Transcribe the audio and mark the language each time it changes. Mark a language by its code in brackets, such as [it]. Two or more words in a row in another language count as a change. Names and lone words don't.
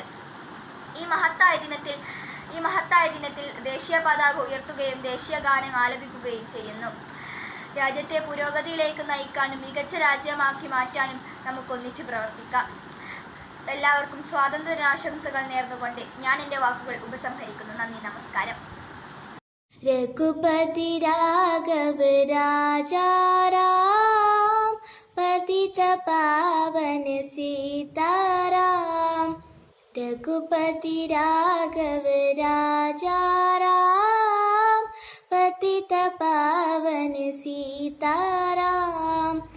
[ml] ഈ മഹത്തായ ദിനത്തിൽ ദേശീയ പതാക ഉയർത്തുകയും ദേശീയ ഗാനം ആലപിക്കുകയും ചെയ്യുന്നു. രാജ്യത്തെ പുരോഗതിയിലേക്ക് നയിക്കാനും മികച്ച രാജ്യമാക്കി മാറ്റാനും നമുക്കൊന്നിച്ച് പ്രവർത്തിക്കാം. എല്ലാവർക്കും സ്വാതന്ത്ര്യ ദിനാശംസകൾ നേർന്നുകൊണ്ട് ഞാൻ എൻ്റെ വാക്കുകൾ ഉപസംഹരിക്കുന്നു. നന്ദി, നമസ്കാരം. [hi] रघुपति राघव राजा राम, पतित पावन सीताराम. रघुपति राघव राजा राम, पतित पावन सीताराम.